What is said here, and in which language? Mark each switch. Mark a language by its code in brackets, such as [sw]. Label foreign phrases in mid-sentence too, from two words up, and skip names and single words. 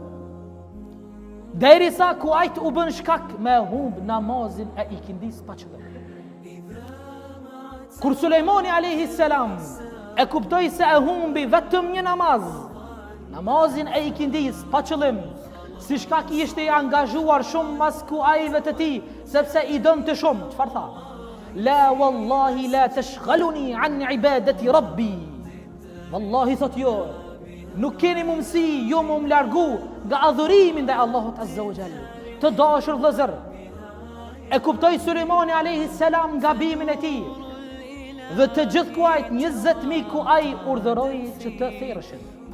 [sq] Derisa kuajt u bën shkak me humb namazin e ikindis pa qëllim. Kur Sulejmani [ar] عليه السلام [sq] e kuptoi se e humbi vetëm një namaz, namazin e ikindis pa qëllim, si shkak i ishte i angazhuar shumë mas kuajve të tij, sepse i donte shumë, çfarë tha? [ar] لا والله لا تشغلوني عن عبادة ربي. [sq] Wallahi thot jo, nuk keni mundësi ju më largu nga adhurimin ndaj Allahut [ar] عز وجل. [sq] Të dashur vëllezër, e kuptoi Sulejmani [ar] عليه السلام [sq] gabimin e tij. Dhe të gjithë kuajt, 20.000 kuaj urdhëroi që të therrshin.